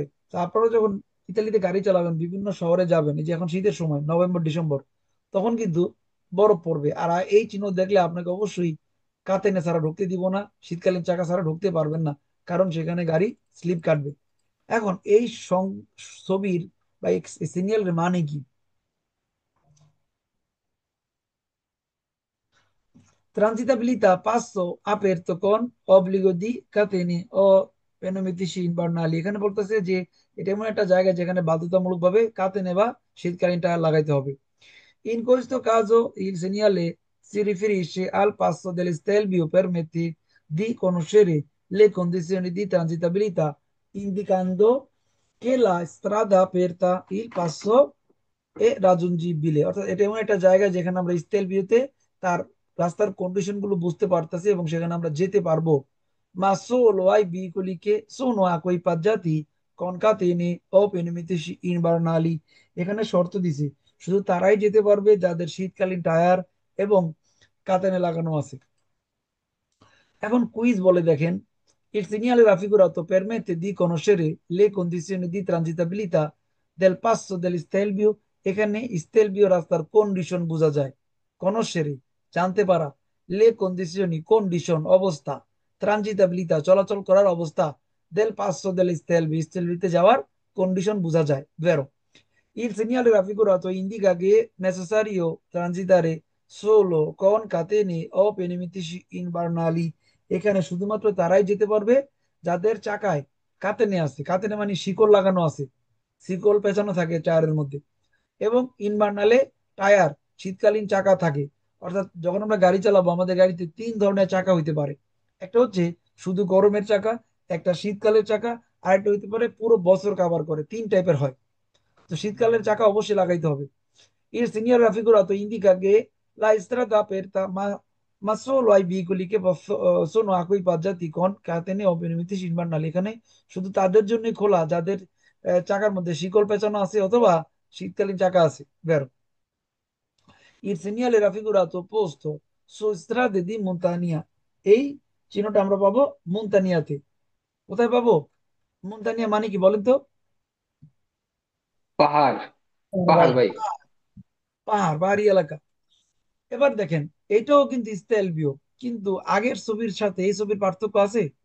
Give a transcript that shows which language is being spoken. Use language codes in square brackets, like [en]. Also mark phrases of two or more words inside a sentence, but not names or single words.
[bn] তো আপনারা যখন ইতালিতে গাড়ি চালাবেন, বিভিন্ন শহরে যাবেন, এই যে এখন শীতের সময় নভেম্বর ডিসেম্বর, তখন কিন্তু বরফ পড়বে। আর এই চিহ্ন দেখলে আপনাকে অবশ্যই কাতেনে ছাড়া ঢুকতে দিব না, শীতকালীন চাকা ছাড়া ঢুকতে পারবেন না, কারণ সেখানে গাড়ি স্লিপ কাটবে। এখন এই ছবির বা সিগন্যালের মানে কি? [it] Transitabilità passo aperto con obbligo di catene o pneumatici invernali। [bn] এখানে বলতেছে যে এটা এমন একটা জায়গা যেখানে বাধ্যতামূলক ভাবে কাতেনে বা শীতকালীন টায়ার লাগাইতে হবে। [it] In questo caso il segnale si riferisce al passo dell'Stelvio permette di conoscere le condizioni di transitabilità, indicando che la strada aperta il passo è raggiungibile। [bn] অর্থাৎ এটা এমন একটা জায়গা যেখানে আমরা স্টেলভিউতে তার রাস্তার কন্ডিশন গুলো বুঝতে পারতেছি এবং সেখানে আমরা যেতে পারবো। [it] Ma solo ai veicoli che sono equipaggiati con catene o pneumatici invernali। [bn] এখানে শর্ত দিছে, শুধু তারাই যেতে পারবে যাদের শীতকালীন টায়ার এবং কাতানে লাগানো আছে। এখন কুইজ বলে দেখেন, [it] il segnale raffigurato permette di conoscere le condizioni di transitabilità del passo dell'Stelvio। [bn] এখানে স্টেলভিও রাস্তার কন্ডিশন বোঝা যায়, conoscere জানতে পারা, [it] le condizioni [bn] কন্ডিশন অবস্থা, transitabilità চলাচল করার অবস্থা, [it] del passo dell'Stelvio [bn] স্টেলভিওতে যাওয়ার কন্ডিশন বোঝা যায়। [it] vero, il segnale raffigurato indica che è necessario transitare solo con catene o pneumatici invernali। [bn] এখানে শুধুমাত্র তারাই যেতে পারবে যাদের চাকায় কাতেনে আছে, কাতেনে মানে শিকল লাগানো আছে, শিকল পেঁচানো থাকে টায়ারের মধ্যে, এবং ইনভার্নালে টায়ার শীতকালীন চাকা থাকে। অর্থাৎ যখন আমরা গাড়ি চালাবো আমাদের গাড়িতে তিন ধরনের চাকা হইতে পারে। একটা হচ্ছে শুধু গরমের চাকা, একটা শীতকালের চাকা, আর একটা হইতে পারে পুরো বছর কাভার করে, তিন টাইপের হয়। তো শীতকালের চাকা অবশ্যই লাগাইতে হবে। [it] Il segnale raffigurato indica che la strada aperta ma solo ai veicoli che sono equipaggiati con catene o pneumatici invernali। [bn] এখানে শুধু তাদের জন্যই খোলা যাদের চাকার মধ্যে শিকল পেঁচানো আছে অথবা শীতকালীন চাকা আছে। বেরো, [it] il segnale raffigurato posto su strade di montagna। [bn] এই চিহ্নটা আমরা পাবো মুনতানিয়াতে। কোথায় পাবো? মুনতানিয়া মানে কি বলেন তো? পাহাড়। পাহাড় ভাই। পাহাড়, পাহাড়ি এলাকা। এবার দেখেন, এটাও কিন্তু স্টেলভিও, কিন্তু আগের ছবির সাথে এই ছবির পার্থক্য আছে।